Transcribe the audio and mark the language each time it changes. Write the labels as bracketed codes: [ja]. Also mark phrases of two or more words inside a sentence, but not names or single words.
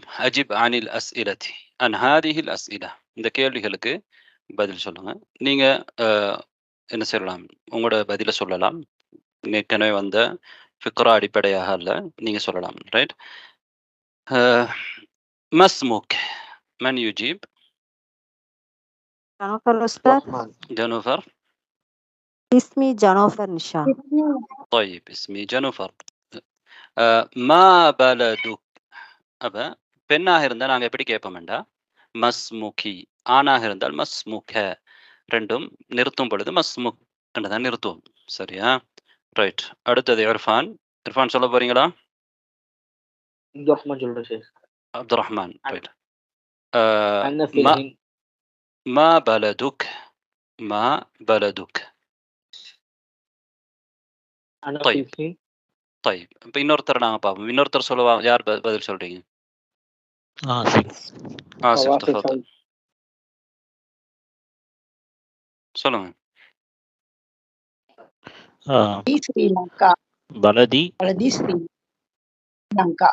[ar] أجب عن الأسئلة عن هذه الأسئلة. [ta] இந்த கேள்விகளுக்கு பதில் சொல்லுங்க. நீங்க என்ன சொல்லலாம், உங்களோட பதில சொல்லலாம். ஏற்கனவே வந்த ஃபிக்ரா அடிப்படையாக அல்ல, நீங்க சொல்லலாம். [ar] ரைட். ما اسمك من يجيب. جانوفر أستاذ. جانوفر. اسمي جانوفر نشان. طيب اسمي جانوفر. ما بلدك. [ta] அப்ப பெண்ணாக இருந்தால் நாங்கள் எப்படி கேட்போம்டா மஸ்முகி, ஆணாக இருந்தால் மஸ்முக. ரெண்டும் நிறுத்தும் பொழுது மஸ்முக் என்று தான் நிறுத்துவோம். சரியா? ரைட். அடுத்தது இர்ஃபான். இர்ஃபான் சொல்ல போறீங்களா? அப்துல் ரஹ்மான். ரைட். [ar] ما بلدك ما بلدك. طيب طيب [ta] இப்போ இன்னொருத்தர் நாங்கள் பார்ப்போம். இன்னொருத்தர் சொல்லுவா, யார் பதில் சொல்றீங்க? ஆசிஃப் தஃபضل சொல்லுங்க. ஸ்ரீலங்கா. பலதி ஸ்ரீலங்கா.